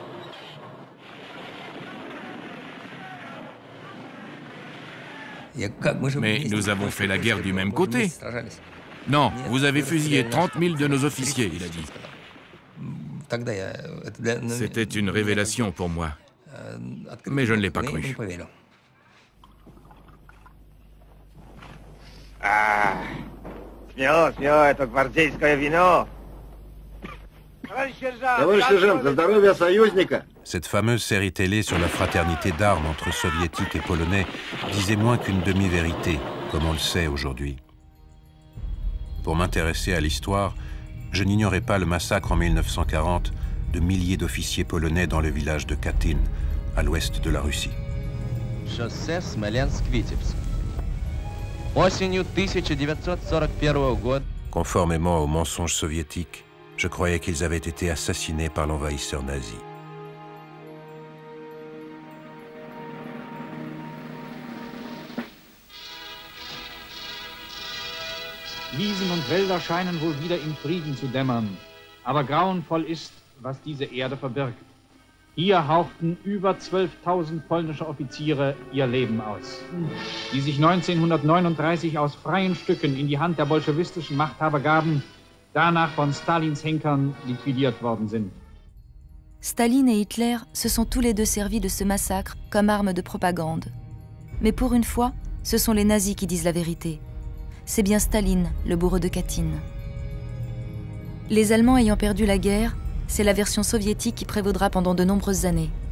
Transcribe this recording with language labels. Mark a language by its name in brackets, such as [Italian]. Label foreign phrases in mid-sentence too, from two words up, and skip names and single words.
[French] Mais nous avons fait la guerre du même côté. Non, vous avez fusillé 30 000 de nos officiers, il a dit. C'était une révélation pour moi. Mais je ne l'ai pas cru. [Russian] Ah, смело, это гвардейское вино. [French] Cette fameuse série télé sur la fraternité d'armes entre soviétiques et polonais disait moins qu'une demi-vérité, comme on le sait aujourd'hui. Pour m'intéresser à l'histoire, je n'ignorais pas le massacre en 1940 de milliers d'officiers polonais dans le village de Katyn, à l'ouest de la Russie. Conformément aux mensonges soviétiques, Je croyais qu'ils avaient été assassinés par l'envahisseur nazi. [German] Wiesen und Wälder scheinen wohl wieder im Frieden zu dämmern. Aber grauenvoll ist, was diese Erde verbirgt. Hier hauchten über 12.000 polnische Offiziere ihr Leben aus, die sich 1939 aus freien Stücken in die Hand der bolschewistischen Machthaber gaben, danach von Stalins Henkern liquidiert worden sind. [French] Staline et Hitler se sont tous les deux servis de ce massacre comme arme de propagande. Mais pour une fois, ce sont les nazis qui disent la vérité. C'est bien Staline, le bourreau de Katyn. Les Allemands ayant perdu la guerre, c'est la version soviétique qui prévaudra pendant de nombreuses années.